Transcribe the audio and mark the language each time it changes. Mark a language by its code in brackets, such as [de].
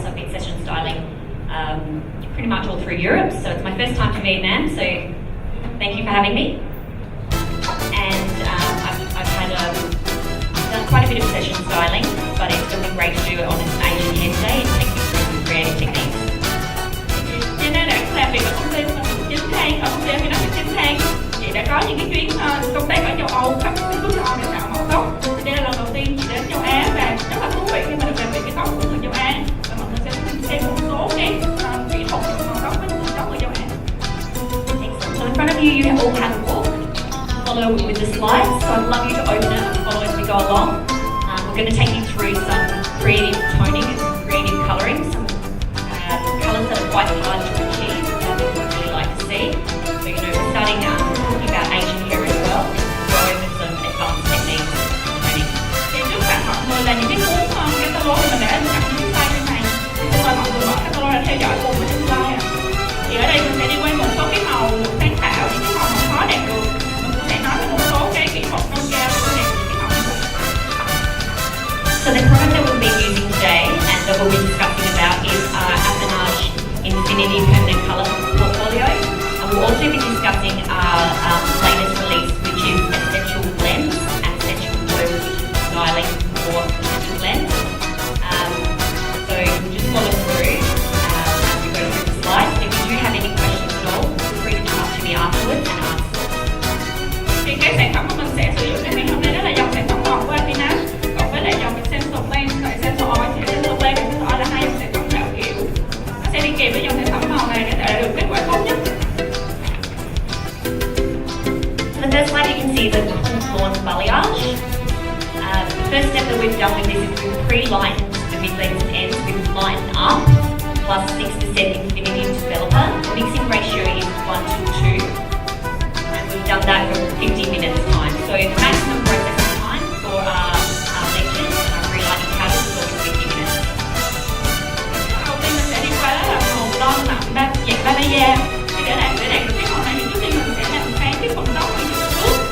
[en] So I've been session styling pretty much all through Europe. So it's my first time to Vietnam, so thank you for having me. And I've done quite a bit of session styling, but it's going to be great to do it on an Asian hair day and take you through some creative techniques. [vi] Làm việc ở công ty 9 tháng, ở công ty Affinage 9 tháng. Chị đã có những cái chuyến công tác ở châu Âu, khắp các quốc gia để tạo màu tóc. Thì đây là lần đầu tiên chị đến châu Á, và rất là thú vị khi mà được làm việc cái tóc của người châu Á. Và mọi người sẽ xem một số cái kỹ thuật màu tóc với tóc người châu Á. [en] So in front of you, you all have a book. Follow with the slides. So I'd love you to open it and follow as we go along. We're going to take you through some creative toning and some creative colouring, some colours that are quite hard to achieve. See. So, we're starting talking about Asian hair as well, go over some advanced techniques training. [vi] Thì trước mặt mọi người là những cái cuốn catalog mà mình đã in sẵn những slide bên này. Thì mời mọi người mở catalog ra theo dõi cùng với trên slide. Thì ở đây mình sẽ đi qua một số cái màu sáng tạo, những cái màu mà khó đạt được. Mình cũng sẽ nói về một số cái kỹ thuật nâng cao để đạt được cái màu như vậy. [en] So the product that we'll be using today and that we'll be discussing about is our Affinage Infinity Permanent Colour Portfolio. We'll also be discussing our latest release, which is Essential Blends and Essential Glow Styling for Essential Blends. So just follow through as we go through the slides. If you do have any questions at all, feel free to come up to me afterwards and ask. [vi] Thì cái sản phẩm mà mình sẽ sử dụng ngày hôm nay đó là dòng sản phẩm màu của Affinage, còn với lại dòng Essential Blends và Essential Oil thì Essential Blends và Essential Oil là hai dòng sản phẩm tạo kiểu. Nó sẽ đi kèm với dòng sản phẩm màu này để đạt được kết quả tốt nhất. [en] The first slide you can see is a full lawn balayage. The first step that we've done with this is we've pre-lightened the mid-lengths and ends with lighten up plus 6% Infinity Developer. The mixing ratio is 1:2, and we've done that for 50 minutes time. So the maximum processing time for our lectures and our pre-lighting powders is always 50 minutes. [vi] Đầu tiên mình sẽ đi qua đó là màu lon nặng dạng Balaya. Thì để đạt được cái màu này thì trước tiên mình sẽ làm sáng cái phần tóc ở những bước